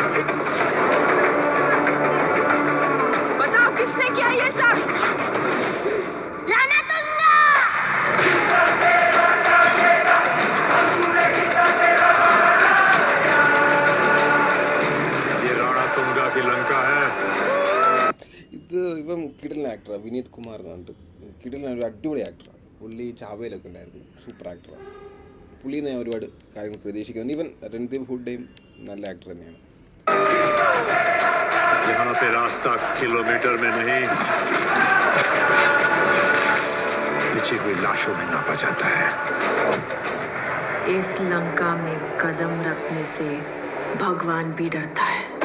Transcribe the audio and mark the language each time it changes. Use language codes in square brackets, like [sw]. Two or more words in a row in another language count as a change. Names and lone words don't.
[hi] बताओ किसने किया ये सब? ये रणतुंगा की लंका है. [ml] ഇത് ഇവൻ കിടിലൻ ആക്ടറാണ്, വിനീത് കുമാർ എന്ന് പറഞ്ഞിട്ട്. കിടിലൻ ഒരു അടിപൊളി ആക്ടറാണ്. പുള്ളി ചാവയിലൊക്കെ ഉണ്ടായിരുന്നു, സൂപ്പർ ആക്ടറാണ്. പുള്ളിയിൽ നിന്ന് ഞാൻ ഒരുപാട് കാര്യങ്ങൾ പ്രതീക്ഷിക്കുന്നുണ്ട്. ഈവൻ രൺദീപ് ഹുഡയും നല്ല ആക്ടർ തന്നെയാണ്. [hi] यहाँ पे रास्ता किलोमीटर में नहीं, बिछी हुई लाशों में नापा जाता है. इस लंका में कदम रखने से भगवान भी डरता है.